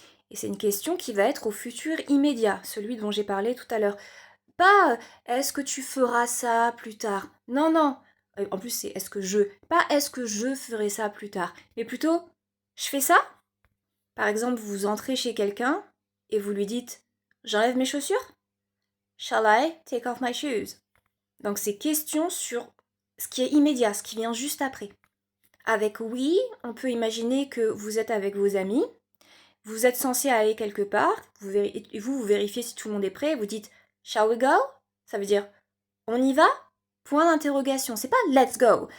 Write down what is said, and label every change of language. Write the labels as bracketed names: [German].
[French] Et c'est une question qui va être au futur immédiat, celui dont j'ai parlé tout à l'heure. Pas est-ce que tu feras ça plus tard? Non, non. En plus, c'est est-ce que je. Pas est-ce que je ferai ça plus tard, mais plutôt je fais ça? Par exemple, vous entrez chez quelqu'un et vous lui dites j'enlève mes chaussures? [English] Shall I take off my shoes? [French] Donc c'est question sur ce qui est immédiat, ce qui vient juste après. Avec oui, on peut imaginer que vous êtes avec vos amis. Vous êtes censé aller quelque part, vous vérifiez si tout le monde est prêt, vous dites [English] Shall we go? [French] Ça veut dire on y va? Point d'interrogation. C'est pas [English] let's go.